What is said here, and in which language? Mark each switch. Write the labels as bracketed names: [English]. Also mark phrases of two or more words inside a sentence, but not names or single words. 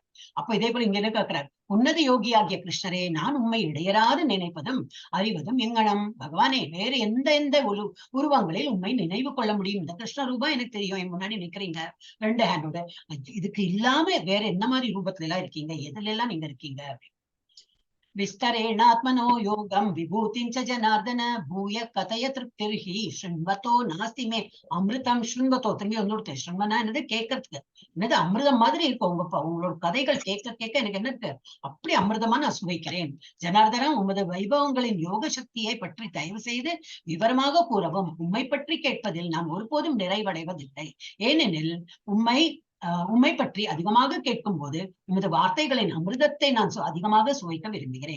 [Tamil] அப்ப இதே போல இங்க என்ன கேட்கிறார், உன்னத யோகியாகிய கிருஷ்ணரே, நான் உண்மை இடையராது நினைப்பதும் அறிவதும் எங்கனம் பகவானே, வேறு எந்த உருவங்களில் உண்மை நினைவு கொள்ள முடியும்? இந்த கிருஷ்ண ரூபா எனக்கு தெரியும், என் முன்னாடி நிக்கிறீங்க 2 ஹேண்டோட, இதுக்கு இல்லாம வேற என்ன மாதிரி ரூபத்துல எல்லாம் இருக்கீங்க, எதுல எல்லாம் நீங்க இருக்கீங்க? [Sanskrit] विस्तरेणात्मनो योगं विभूतिं च जनार्दन भूय कथय तृप्तिर्हि शृण्वतो नास्ति मे அமிர்தம் शृण्वतो. [Tamil] திரும்பி ஒன்று शृण्वना என்னது கேட்கறதுக்கு, என்னது அமிர்தம் மாதிரி இருக்கும் உங்களோட கதைகள் கேட்க கேட்க எனக்கு என்ன இருக்கு, அப்படி அமிர்தமா நான் சுவைக்கிறேன். ஜனார்தனா, உமது வைபவங்களின் யோக சக்தியை பற்றி தயவு செய்து விவரமாக கூறவும். உம்மை பற்றி கேட்பதில் நான் ஒருபோதும் நிறைவடைவதில்லை. ஏனெனில் உம்மை பற்றி அதிகமாக கேட்கும் போது உமது வார்த்தைகளின் அமிர்தத்தை நான் அதிகமாக சுவைக்க விரும்புகிறேன்.